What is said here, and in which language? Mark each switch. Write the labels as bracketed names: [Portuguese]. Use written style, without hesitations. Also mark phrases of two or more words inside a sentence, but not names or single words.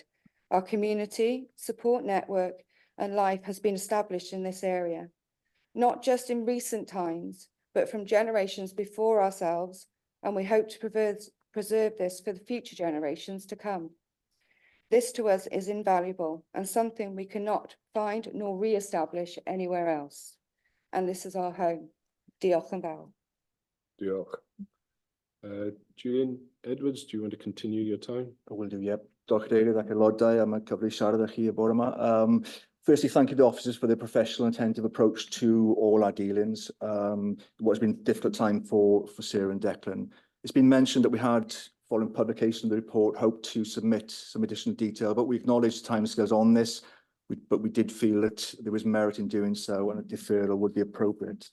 [English] Our community, support network and life has been established in this area, not just in recent times, but from generations before ourselves, and we hope to preserve this for the future generations to come. This to us is invaluable and something we cannot find nor re-establish anywhere else. And this is our home. [Welsh] Diolch yn fawr. Diolch. Julian Edwards, [English] do you want to continue your time? I will do, yep. [Welsh] Diolch Cadeirydd ac aelodau am y cyfle i siarad â chi y bore yma. [English] Firstly, thank you to the officers for their professional and attentive approach to all our dealings. What has been a difficult time for Sarah and Declan. It's been mentioned that we had, following publication of the report, hoped to submit some additional detail, but we acknowledge timescales on this, but we did feel that there was merit in doing so and a deferral would be appropriate.